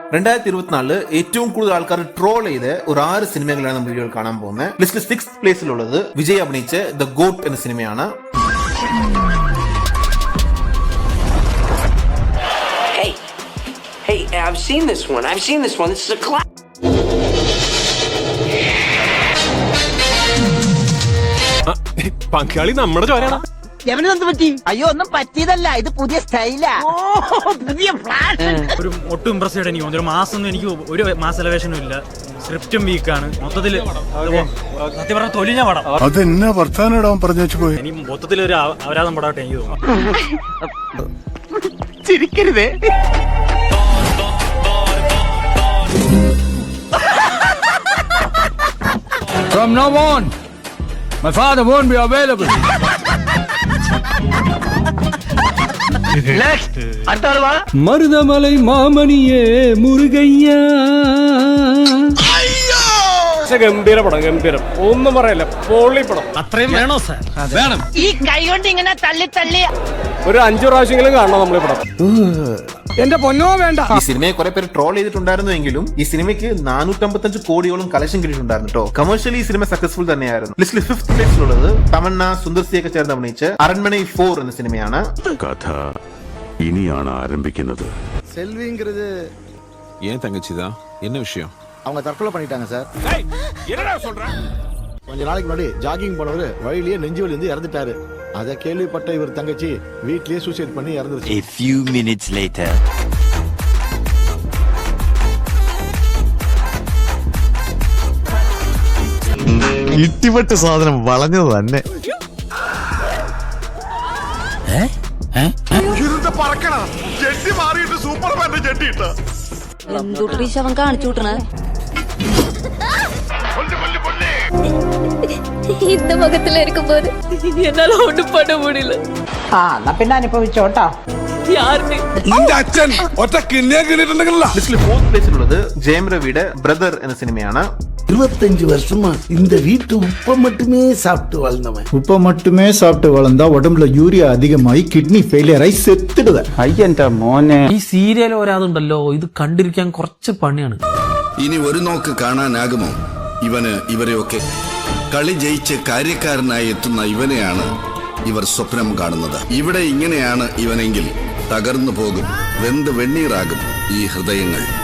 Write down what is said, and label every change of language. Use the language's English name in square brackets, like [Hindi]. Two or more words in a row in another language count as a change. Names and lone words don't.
[Malayalam] 2024 ഏറ്റവും കൂടുതൽ ആൾക്കാർ ട്രോൾ ചെയ്ത് ഒരു 6 സിനിമകളാണ് നമ്മൾ വീഡിയോയിൽ കാണാൻ പോകുന്നത്. ലിസ്റ്റിൽ 6th പ്ലേസിലുള്ളത് വിജയ് അഭിനയിച്ച ദ ഗോട്ട് എന്ന സിനിമയാണ്. [English] Hey, I've seen this one. This is a classic. [Malayalam] പങ്കാളി നമ്മുടെ ചോരയാണ്. എവനെന്ത് പറ്റി? അയ്യോ ഒന്നും പറ്റിയതല്ല, ഇത് പുതിയ സ്റ്റൈലാ. പുതിയ ഫ്ലാഷ്. ഒരു ഒട്ടും ഇംപ്രസ് ചെയ്തിട്ട് എനിക്ക് ഒരു മാസം എനിക്ക് ഒരു മാസ എലവേഷനും ഇല്ല. സ്ക്രിപ്റ്റും വീക്കാണ്. മൊത്തത്തില് സത്യം പറഞ്ഞ തൊലിഞ്ഞ പടം. അതെന്നാ വർത്താനം പറഞ്ഞു പോയി. ഇനി മൊത്തത്തിൽ ഒരു അപരാധം പടാട്ടെ എനിക്ക് തോന്നുന്നു. ചിരിക്കരുതേ. [English] From now on, my father won't be available. Next, [Tamil] மருதமலை மாமணியே முருகையா. [Malayalam] ഗംഭീര പടം, ഗംഭീരം, ഒന്നും പറയല്ല, പൊള്ളി പടം. അത്രയും വേണോ സാർ? വേണം. ഈ കൈ കൊണ്ട് ഇങ്ങനെ തള്ളി തള്ളി ഒരു 5 പ്രാവശ്യമെങ്കിലും കാണണം നമ്മൾ ഈ പടം. എന്റെ പൊന്നോ വേണ്ട. ഈ സിനിമയെ കുറെ പേര് ട്രോൾ ചെയ്തിട്ടുണ്ടായിരുന്നുവെങ്കിലും ഈ സിനിമയ്ക്ക് 455 കോടിയോളം കളക്ഷൻ കിട്ടിയിട്ടുണ്ടായിരുന്നു കേട്ടോ. കമേഴ്ഷ്യലി ഈ സിനിമ സക്സസ്ഫുൾ തന്നെയായിരുന്നു. ലിസ്റ്റിൽ 5th പ്ലേസിലുള്ളത് തമന്ന സുന്ദർസിയൊക്കെ ചേർന്ന് അഭിനയിച്ച അരൺമണൈ 4 എന്ന സിനിമയാണ്. കഥ ഇനിയാണ് ആരംഭിക്കുന്നത്. [Tamil] செல்விங்கிறது ஏன் தங்கச்சிதா என்ன விஷயம்? அவங்க தற்கொலை பண்ணிட்டாங்க சார். என்னடா சொல்ற? கொஞ்ச நாளைக்கு முன்னாடி ஜாகிங் போனவர் வழியிலேயே நெஞ்சு வலி வந்து இறந்துட்டாரு. அதை கேள்விப்பட்ட இவர் தங்கச்சி வீட்லயே சூசைட் பண்ணி இறந்துருச்சு. [English] A few minutes later. [Malayalam] ഇട്ടിപ്പെട്ട് സാധനം വളഞ്ഞത് തന്നെ. അവൻ കാണിച്ചു വിട്ടണ [Tamil] இந்த முகத்துல இருக்கும்போது என்னால ஒண்ணும் பண்ண முடியல. [Malayalam] എന്നാ പിന്നെ അനുഭവിച്ചോട്ടോ. [Tamil] யாருன்னு [Malayalam] അച്ഛൻ ഒറ്റ കിണ്ണിയാ കിട്ടിയിട്ടുണ്ടെങ്കിലോ. ലിസ്റ്റിൽ 4th പ്ലേസിലുള്ളത് ജയം രവിയുടെ ബ്രദർ എന്ന സിനിമയാണ്. [Tamil] 25 வருஷமா இந்த வீட்டு உப்பை மட்டுமே சாப்பிட்டு வளர்ந்தவன். உப்பை மட்டுமே சாப்பிட்டு வளர்ந்தா உடம்புல யூரியா அதிகமாகி [English] kidney failure [Tamil] ആയി സെത്തിടുക. [Malayalam] അയ്യന്റെ മോനെ. ഈ സീരിയൽ ഒരാതുണ്ടല്ലോ, ഇത് കണ്ടിരിക്കാൻ കുറച്ച് പണിയാണ്. ഇനി ഒരു നോക്ക് കാണാനാകുമോ ഇവരെയൊക്കെ? കളി ജയിച്ച് കാര്യക്കാരനായി എത്തുന്ന ഇവനെയാണ് ഇവർ സ്വപ്നം കാണുന്നത്. ഇവിടെ ഇങ്ങനെയാണ് ഇവനെങ്കിൽ തകർന്നു പോകും, വെന്ത് വെണ്ണീറാകും ഈ ഹൃദയങ്ങൾ.